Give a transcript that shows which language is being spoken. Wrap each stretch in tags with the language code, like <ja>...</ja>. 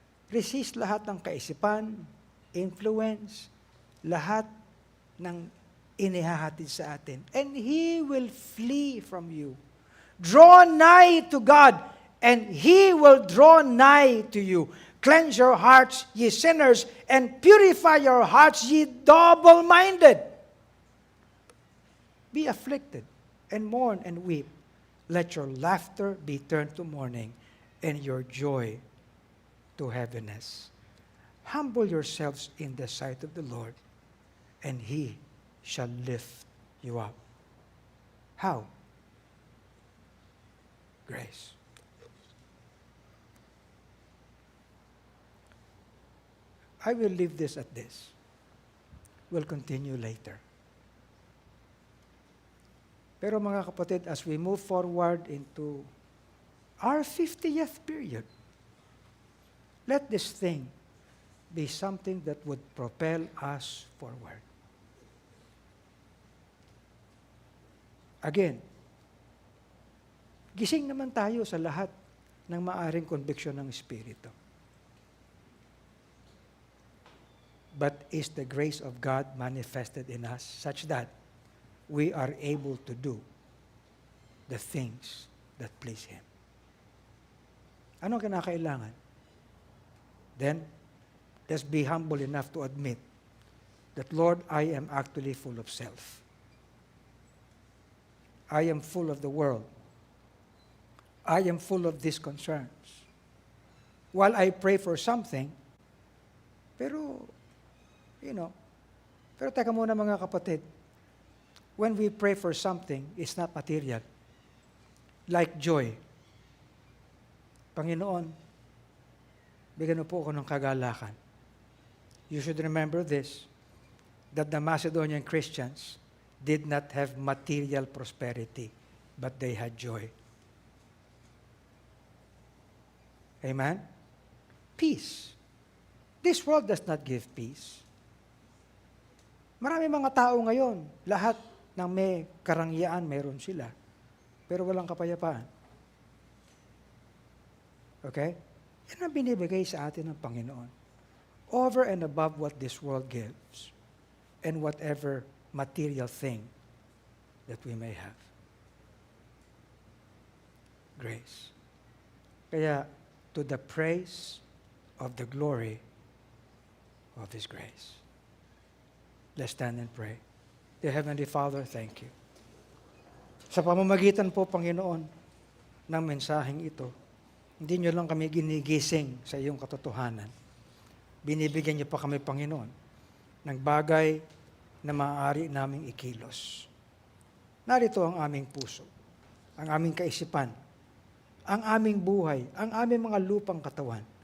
<tl>Resist lahat ng kaisipan, influence, lahat ng inihahatid sa atin.</tl> <en>And He will flee from you. Draw nigh to God, and He will draw nigh to you. Cleanse your hearts, ye sinners, and purify your hearts, ye double-minded. Be afflicted, and mourn and weep. Let your laughter be turned to mourning, and your joy to heaviness. Humble yourselves in the sight of the Lord, and He shall lift you up. How? Grace. I will leave this at this. We'll continue later.</en> <tl>Pero mga kapatid,</tl> <en>as we move forward into our 50th period, let this thing be something that would propel us forward.</en> <tl>Again, gising naman tayo sa lahat ng maaring conviction ng Espiritu.</tl> <en>But is the grace of God manifested in us such that we are able to do the things that please Him?</en> <tl>Ano kinakailangan?</tl> <en>Then, let's be humble enough to admit that, Lord, I am actually full of self. I am full of the world. I am full of these concerns. While I pray for something,</en> <tl>pero teka muna mga kapatid,</tl> <en>when we pray for something, it's not material. Like joy.</en> <tl>Panginoon, bigyan mo po ako ng kagalakan.</tl> <en>You should remember this, that the Macedonian Christians did not have material prosperity, but they had joy. Amen? Peace. This world does not give peace.</en> <tl>Marami mga tao ngayon, lahat ng may karangyaan, meron sila. Pero walang kapayapaan. Okay? Yan ang binibigay sa atin ng Panginoon.</tl> <en>Over and above what this world gives and whatever material thing that we may have. Grace. Kaya, to the praise of the glory of His grace. Let's stand and pray. Dear Heavenly Father, thank you.</en> <tl>Sa pamamagitan po, Panginoon, ng mensaheng ito, hindi nyo lang kami ginigising sa iyong katotohanan. Binibigyan niyo pa kami, Panginoon, ng bagay na maaari naming ikilos. Narito ang aming puso, ang aming kaisipan, ang aming buhay, ang aming mga lupang katawan.</tl>